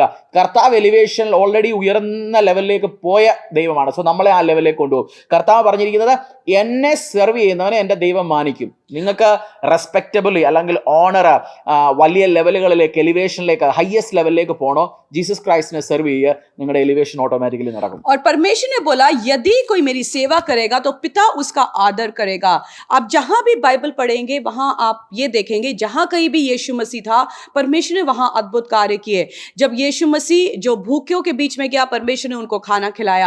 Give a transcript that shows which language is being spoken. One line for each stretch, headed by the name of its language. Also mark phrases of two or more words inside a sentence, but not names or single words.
Malayalam: കർത്താവ് എലിവേഷനിൽ ഓൾറെഡി ഉയർന്ന ലെവലിലേക്ക് പോയ ദൈവമാണ്. സോ നമ്മളെ ആ ലെവലിലേക്ക് കൊണ്ടുപോകും. കർത്താവ് പറഞ്ഞിരിക്കുന്നത്, എന്നെ സെർവ് ചെയ്യുന്നവനെ എൻ്റെ ദൈവം മാനിക്കും. നിങ്ങൾക്ക് റെസ്പെക്റ്റബിളി അല്ലെങ്കിൽ ഓണർ വലിയ ലെവലുകളിലേക്ക്, എലിവേഷനിലേക്ക്, ഹയസ്റ്റ് ലെവലിലേക്ക് പോകണോ, ജീസസ് ക്രൈസ്റ്റിനെ സെർവ് ചെയ്യുക, നിങ്ങളുടെ
English: elevation automatically
Malayalam: നടക്കും.
Hindi: और परमेश्वर ने बोला, यदि कोई मेरी सेवा करेगा तो पिता उसका आदर करेगा. आप जहां भी बाइबल पढ़ेंगे वहां आप ये देखेंगे, जहां कहीं भी यीशु मसीह था, परमेश्वर ने वहां अद्भुत कार्य किए. जब यीशु मसीह जो भूखों के बीच में गया, परमेश्वर ने उनको खाना खिलाया.